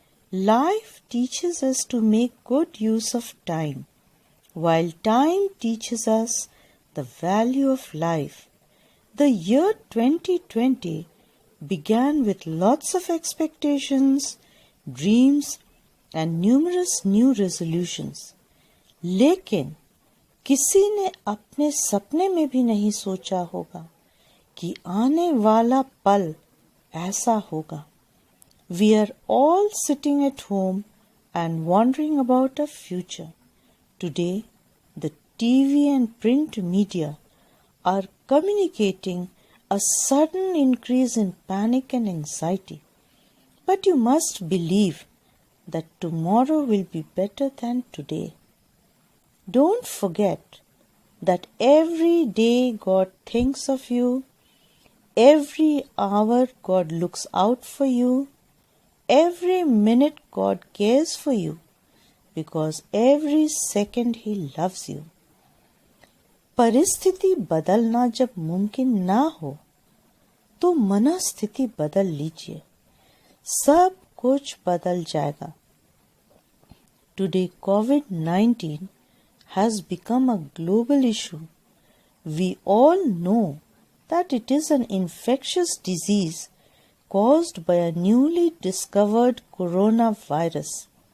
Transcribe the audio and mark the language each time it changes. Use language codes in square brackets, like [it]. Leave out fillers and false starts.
[en] Life teaches us to make good use of time, while time teaches us the value of life. The year 2020 began with lots of expectations, dreams, and numerous new resolutions. [hi] लेकिन किसी ने अपने सपने में भी नहीं सोचा होगा कि आने वाला पल ऐसा होगा. [en] We are all sitting at home and wondering about our future. Today, the TV and print media are communicating a sudden increase in panic and anxiety. But you must believe that tomorrow will be better than today. Don't forget that every day God thinks of you, every hour God looks out for you, every minute God cares for you, because every second He loves you. [hi] परिस्थिति बदलना जब मुमकिन ना हो तो मनस्थिति बदल लीजिए. सब कुछ बदल जाएगा. [en] Today COVID-19 has become a global issue. We all know that it is an infectious disease caused by a newly discovered coronavirus.